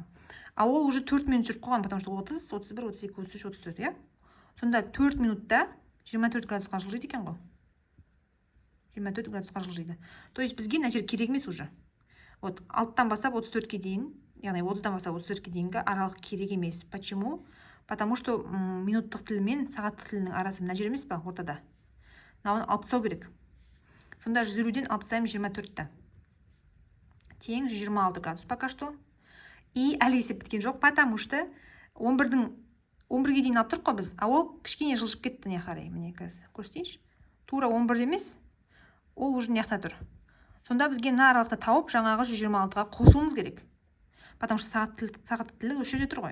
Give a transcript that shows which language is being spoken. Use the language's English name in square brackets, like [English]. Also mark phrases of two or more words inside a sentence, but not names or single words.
[Kazakh] Ал ол уже 4 минут жүріп қойған, [Russian] потому что [Kazakh] 30, 31, 32, 33, 34, иә? Сонда 4 минутта 24 градусқа жылжиды екен ғой. 24 градусқа жылжиды. [Russian] То есть [Kazakh] бізге мына жер керек емес уже. Вот 6-тан бастап 34-ке дейін, яғни 30-дан бастап 34-ке дейінгі аралық керек емес. [Russian] Почему? Потому что [Kazakh] минуттық тіл мен сағаттық тілінің арасы мына жер емес па, ортада. Мынауын алып тастау керек. Сонда 150-ден алып тастаймыз 24-ті. Тең 126 градус [Russian] пока что. [Kazakh] И әлі есеп біткен жоқ, [Russian] потому что [Kazakh] 11-ге дейін алып тұрық қой біз, а ол кішкене жылжып кетті не қарай. Міне қазір көрсетейінші. Тура 11 емес, ол уже не тұр. Сонда бізге мына аралықты тауып, жаңағы 126-ға қосуымыз керек. [Russian] Потому что [Kazakh] сағат тілі осы жерде тұр ғой.